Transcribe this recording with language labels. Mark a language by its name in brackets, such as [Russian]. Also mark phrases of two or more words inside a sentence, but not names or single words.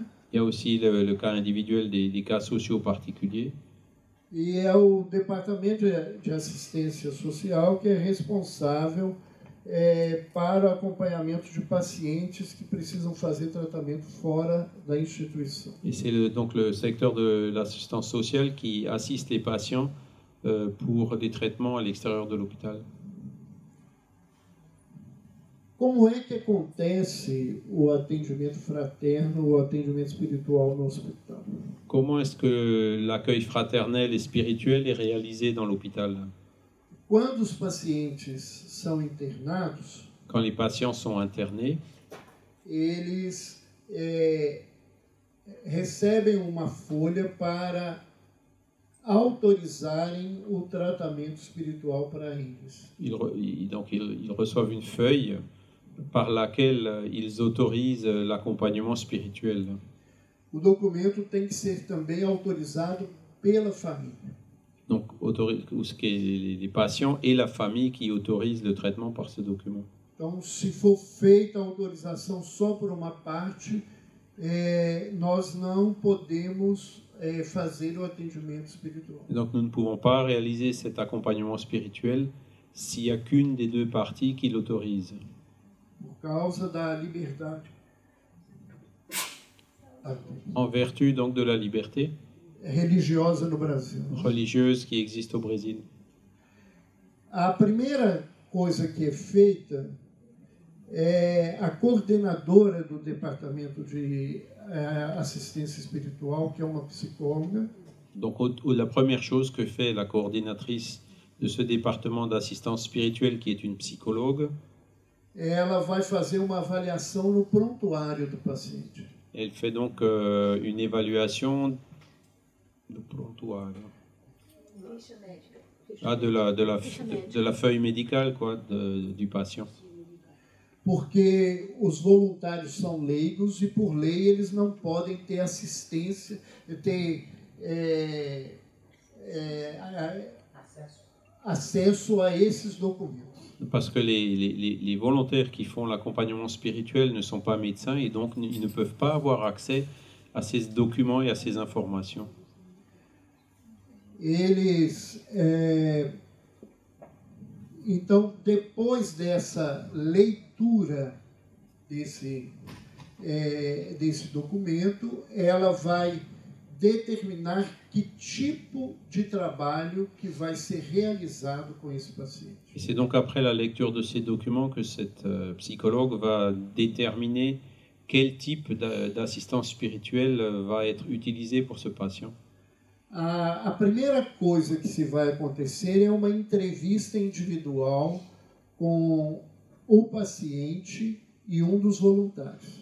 [French] Il y a aussi le cas individuel des cas sociaux particuliers. [Portuguese] E é o Departamento de Assistência Social que é responsável para o acompanhamento de pacientes que precisam fazer tratamento fora da instituição. [French] Et c'est donc le secteur de l'assistance sociale qui assiste les patients pour des traitements à l'extérieur de l'hôpital. [Portuguese] Como é que acontece o atendimento fraterno, o atendimento espiritual no hospital? [French] Comment est-ce que l'accueil fraternel et spirituel est réalisé dans l'hôpital? [Portuguese] Quando os pacientes são internados, [French] quand les patients sont internés, [Portuguese] eles recebem uma folha para autorizarem o tratamento espiritual para eles. [French] Donc ils reçoivent une feuille par laquelle ils autorisent l'accompagnement spirituel. [Portuguese] O documento tem que ser também autorizado pela família. [French] Donc les patients et la famille qui autorisent le traitement par ce document. [Portuguese] Então, se for feita a autorização só por uma parte, nós não podemos fazer o atendimento espiritual. [French] Donc nous ne pouvons pas réaliser cet accompagnement spirituel s'il n'y a qu'une des deux parties qui l'autorise. [Portuguese] Por causa da liberdade. [French] En vertu donc de la liberté [Portuguese] religiosa no Brasil. [French] Religieuse qui existe au Brésil. [Portuguese] A primeira coisa que é feita é a coordenadora do departamento de assistência espiritual, que é uma psicóloga. [French] Donc la première chose que fait la coordinatrice de ce département d'assistance spirituelle, qui est une psychologue, [Portuguese] ela vai fazer uma avaliação no prontuário do paciente. [French] Elle fait donc une évaluation du prontuário. De la feuille médicale quoi, du patient. [Portuguese] Porque os voluntários são leigos e, por lei, eles não podem ter assistência, ter acesso a esses documentos. [French] Parce que les volontaires qui font l'accompagnement spirituel ne sont pas médecins et donc ils ne peuvent pas avoir accès à ces documents et à ces informations. [Portuguese] Eles, então, depois dessa leitura desse documento, ela vai determinar que tipo de trabalho que vai ser realizado com esse paciente. [French] Et c'est donc après la lecture de ces documents que cette psychologue va déterminer quel type d'assistance spirituelle va être utilisé pour ce patient. [Portuguese] A primeira coisa que se vai acontecer é uma entrevista individual com o paciente e dos voluntários.